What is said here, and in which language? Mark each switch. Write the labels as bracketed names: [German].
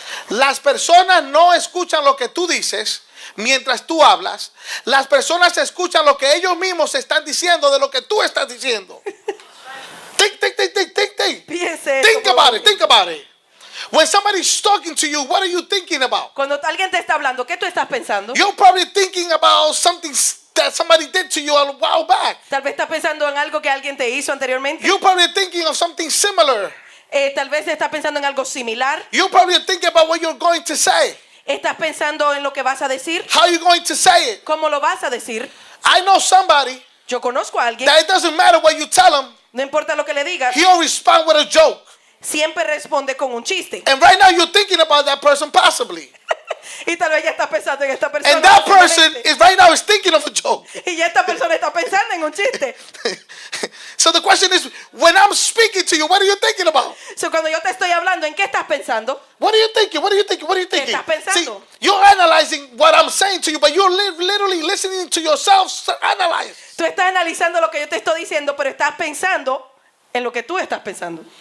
[Spanish] Las personas no escuchan lo que tú dices mientras tú hablas. Las personas escuchan lo que ellos mismos están diciendo de lo que tú estás diciendo. [English] Think. [Spanish] Piense [English] Think [Spanish] eso, [English] about it. Think about it. When somebody's talking to you, what are you thinking about? [Spanish] Cuando alguien te está hablando, ¿qué tú estás pensando? [English] You're probably thinking about something that somebody did to you a while back. [Spanish] Tal vez estás pensando en algo que alguien te hizo anteriormente. [English] You're probably thinking of something similar. [Spanish] Tal vez estás pensando en algo similar. [English] You're probably thinking about what you're going to say. [Spanish] Estás pensando en lo que vas a decir. [English] How you're going to say it. [Spanish] ¿Cómo lo vas a decir? [English] I know somebody [Spanish] Yo conozco a alguien. [English] that it doesn't matter what you tell him. [Spanish] No importa lo que le digas, [English] He'll respond with a joke. [Spanish] siempre responde con un chiste. [English] And right now you're thinking about that person possibly. [Spanish] Y tal vez ya estás pensando en esta persona. [English] And that person [Spanish] posiblemente. [English] is right now is thinking of a joke. [Spanish] Y ya esta persona está pensando en un chiste. [English] So the question is, when I'm speaking to you, what are you thinking about? [Spanish] So, cuando yo te estoy hablando, ¿en qué estás pensando? [English] What are you thinking? What are you thinking? What are you thinking? [Spanish] estás pensando? [English] See, you're analyzing what I'm saying to you, but you're literally listening to yourself analyze. [Spanish] Tú estás analizando lo que yo te estoy diciendo, pero estás pensando en lo que tú estás pensando.